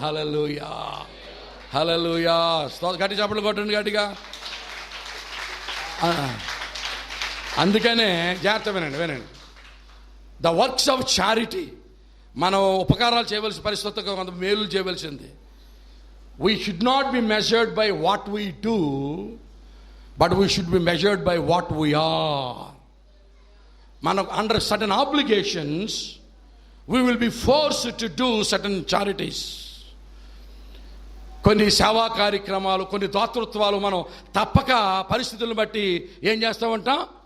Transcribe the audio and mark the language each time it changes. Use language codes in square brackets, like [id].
[te] హల్లెలూయా, హల్లెలూయా. గట్టి చప్పట్లు కొట్టండి గట్టిగా. అందుకనే జాగ్రత్త వినండి. [en] the works of charity, [te] మనం ఉపకారాలు చేయవలసిన పరిస్థితి, కొంత మేలు చేయవలసింది. [en] We should not be measured by what we do, but we should be measured by what we are. మనం under certain obligations we will be forced to do certain charities. [te] కొన్ని సేవా కార్యక్రమాలు, కొన్ని దాతృత్వాలు మనం తప్పక పరిస్థితులను బట్టి ఏం చేస్తూ ఉంటాం.